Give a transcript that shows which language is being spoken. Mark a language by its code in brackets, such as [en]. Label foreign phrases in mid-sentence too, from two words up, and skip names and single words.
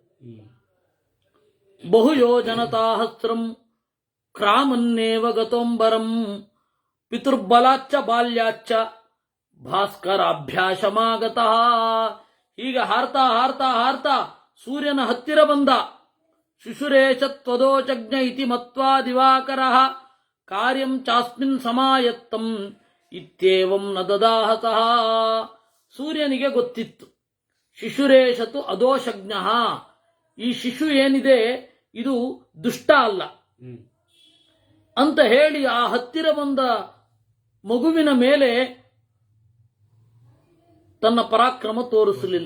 [sa] ಬಹುಯೋಜನತಾಹಸ್ರಂ ಕ್ರಾಮನ್ನೇವ ಗತೋಂಬರಂ ಪಿತೃಬಲಾಚ್ಚ ಬಾಲ್ಯಾಚ್ಚ ಭಾಸ್ಕರಾಭ್ಯಾಸಮಾಗತಃ. [kn] ಹೀಗೆ ಹಾರ್ತಾ ಹಾರ್ತಾ ಹಾರ್ತಾ ಸೂರ್ಯನ ಹತ್ತಿರ ಬಂದ. [sa] ಶಿಶುರೇಶ ತ್ವದೋಚಜ್ಞ ಇತಿ ಮತ್ವಾ ದಿವಾಕರಃ ಕಾರ್ಯಂ ಚಾಸ್ಮಿನ್ ಸಮಾಯತ್ತಂ ಇತ್ಯೇವಂ ನ ದದಾಹತಃ. [kn] ಸೂರ್ಯನಿಗೆ ಗೊತ್ತಿತ್ತು, [sa] ಶಿಶುರೇಶತು ಅದೋಷಜ್ಞ, [kn] ಈ ಶಿಶು ಏನಿದೆ ಇದು ದುಷ್ಟ ಅಲ್ಲ ಅಂತ ಹೇಳಿ ಆ ಹತ್ತಿರ ಬಂದ ಮಗುವಿನ ಮೇಲೆ ತನ್ನ ಪರಾಕ್ರಮ ತೋರಿಸಲಿಲ್ಲ.